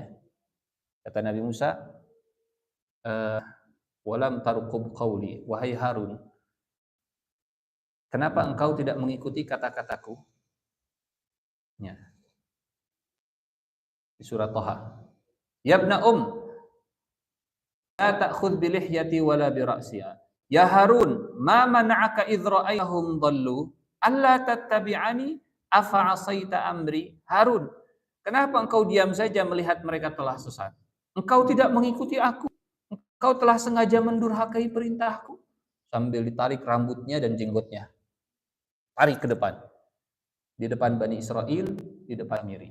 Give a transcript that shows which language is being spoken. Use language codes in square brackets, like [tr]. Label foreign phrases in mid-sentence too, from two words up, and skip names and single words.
[id] Kata Nabi Musa, [ar] ولم ترقب قولي, [id] wahai Harun, kenapa engkau tidak mengikuti kata-kataku? Ya. Di surat Thaha. [ar] يا ابن لا تأخذ بلحيتي ولا برأسها. يا هارون، ما منعك إذ رأيتهم ضلوا ألا تتبعني أفعصيت أمري? [id] Harun, kenapa engkau diam saja melihat mereka telah sesat? Engkau tidak mengikuti aku. Engkau telah sengaja mendurhakai perintahku. Sambil ditarik rambutnya dan jenggotnya. Tarik ke depan. Di depan Bani Israel, di depan Miri.